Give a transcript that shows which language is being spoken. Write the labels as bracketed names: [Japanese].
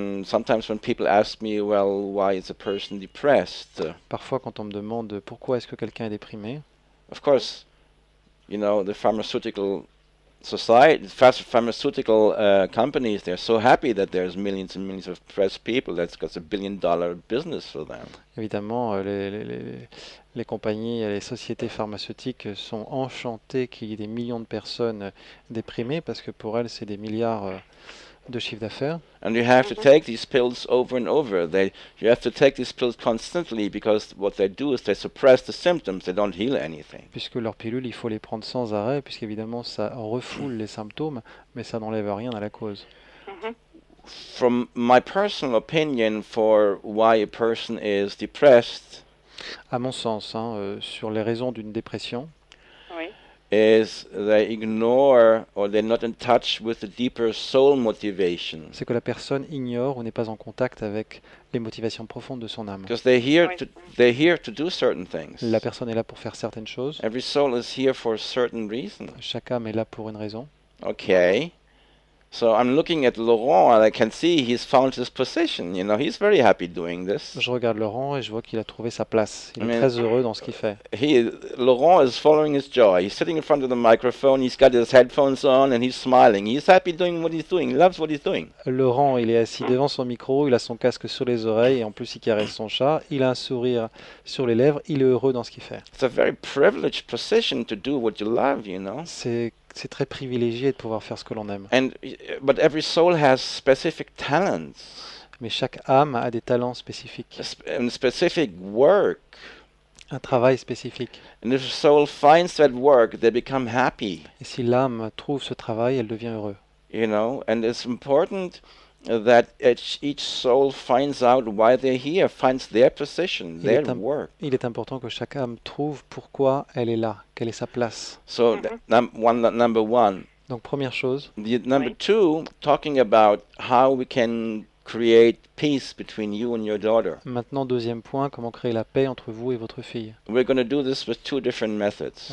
[English] Sometimes when people ask me, well, why is a person depressed? [French] Parfois, quand on me demande pourquoi est-ce que quelqu'un est déprimé, [English] Of course, the pharmaceutical society, pharmaceutical companies, they're so happy that there's millions and millions of depressed people. That's got a billion-dollar business for them. [French] Évidemment, les compagnies et les sociétés pharmaceutiques sont enchantées qu'il y ait des millions de personnes déprimées parce que pour elles, c'est des milliards de chiffre d'affaires. [English] And you have to take these pills over and over. You have to take these pills constantly because what they do is they suppress the symptoms. They don't heal anything. [French] Puisque leurs pilules, il faut les prendre sans arrêt, puisqu'évidemment, ça refoule les symptômes, mais ça n'enlève rien à la cause. [English] From my personal opinion, for why a person is depressed, [French] À mon sens, sur les raisons d'une dépression, Oui. [English] is they ignore or they're not in touch with the deeper soul motivation. [French] c'est que la personne ignore ou n'est pas en contact avec les motivations profondes de son âme. [English] Because they're here to do certain things. [French] La personne est là pour faire certaines choses. [English] Every soul is here for a certain reason. [French] Chaque âme est là pour une raison. [English] Okay. So I'm looking at Laurent and I can see he's found his position. You know, he's very happy doing this. [French] Je regarde Laurent et je vois qu'il a trouvé sa place. Il est Mais- très heureux dans ce qu'il fait. [English] Laurent is following his joy. He's sitting in front of the microphone. He's got his headphones on and he's smiling. He's happy doing what he's doing. He loves what he's doing. [French] Laurent, il est assis devant son micro, il a son casque sur les oreilles et en plus il caresse son chat. Il a un sourire sur les lèvres, il est heureux dans ce qu'il fait. [English] It's a very privileged position to do what you love, you know. [French] C'est très privilégié de pouvoir faire ce que l'on aime. [English] But every soul has specific talents [French] Mais chaque âme a des talents spécifiques, [English] and specific work. [French] un travail spécifique. [English] And if a soul finds that work, they become happy, [French] Et si l'âme trouve ce travail, elle devient heureuse. [English] you know. And it's important that each soul finds out why they're here, finds their position, [French] Il est [English] their work. [French] Il est important que chaque âme trouve pourquoi elle est là, quelle est sa place. [English] So number one. [French] Donc première chose, [English] Number two, talking about how we can create peace between you and your daughter. [French] maintenant deuxième point, comment créer la paix entre vous et votre fille. [English] We're going to do this with two different methods.